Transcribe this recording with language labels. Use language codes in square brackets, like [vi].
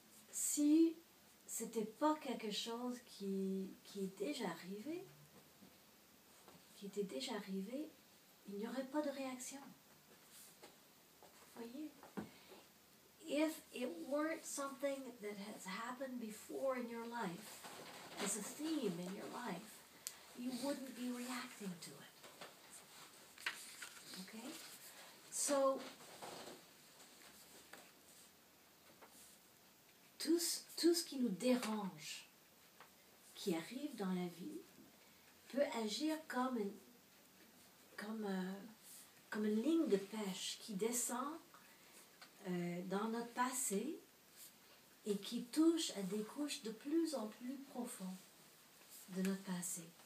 [fr] Si c'était pas quelque chose qui est déjà arrivé, qui était déjà arrivé, il n'y aurait pas de réaction. Voyez? [en] If it weren't something that has happened before in your life, as a theme in your life, you wouldn't be reacting to it. Okay? [fr] So, tout ce qui nous dérange, qui arrive dans la vie, peut agir comme une ligne de pêche qui descend dans notre passé et qui touche à des couches de plus en plus profondes de notre passé.